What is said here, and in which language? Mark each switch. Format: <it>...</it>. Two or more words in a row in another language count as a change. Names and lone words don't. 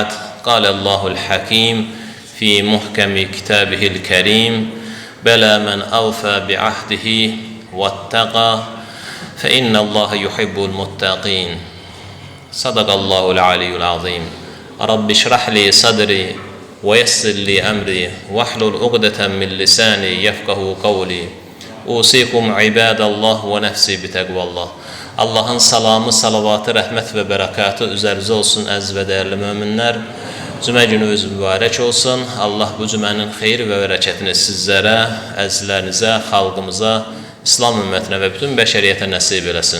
<ar>قال الله الحكيم في محكم كتابه الكريم بلى من أوفى بعهده واتقى فإن الله يحب المتقين صدق الله العلي العظيم رب اشرح لي صدري ويسر لي أمري واحلل عقدة من لساني يفقه قولي أوصيكم عباد الله ونفسي بتقوى الله.</ar> <az>Allah'ın salamı, salavatı, rəhmət və bərəkatı üzərinizə olsun əziz və dəyərli möminlər. Cümə gününüz mübarək olsun. Allah bu cümənin xeyir və bərəkətini sizlərə, əzizlərinizə, xalqımıza, İslam ümmətinə və bütün bəşəriyyətə nəsib eləsin.</az>